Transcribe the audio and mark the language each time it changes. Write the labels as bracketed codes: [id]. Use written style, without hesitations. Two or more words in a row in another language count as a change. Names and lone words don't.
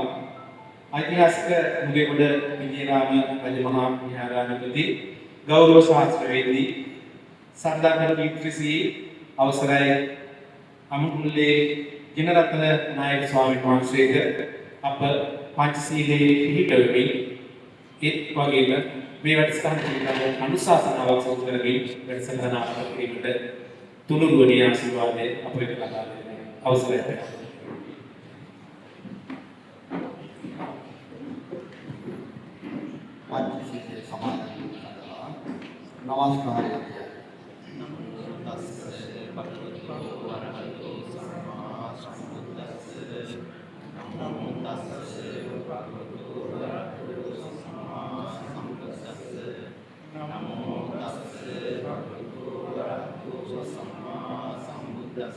[si] ඓතිහාසික නුගේගොඩ විජේරාම රජමහා විහාරාධිපති ගෞරව ශාස්ත්‍රවේදී සර්දාර කීර්තිශ්‍රී අවසරයි අමුතුල්ලේ ජිනරත්න නායක ස්වාමීන් වහන්සේට අප පංචශීලයේ පිහිටවෙමින් ඒත් වගේම මේ වැඩසටහන පිළිබඳව අනුශාසනාවක් සෝත කරමින් වැඩසටහන ආරම්භ කිරීමට තුනුරුවනේ ආශිර්වාදය අප වෙත ලබා දෙන අවසරයි. පංචශීලයේ සමාදන් කරලා නමස්කාරය. [pi] නමෝ තස්ස භගවතු වරහතෝ සම්මා සම්බුද්දස්ස. නමෝ තස්ස භගවතු වරහතෝ සම්මා සම්බුද්දස්ස. නමෝ තස්ස භගවතු වරහතෝ සම්මා සම්බුද්දස්ස.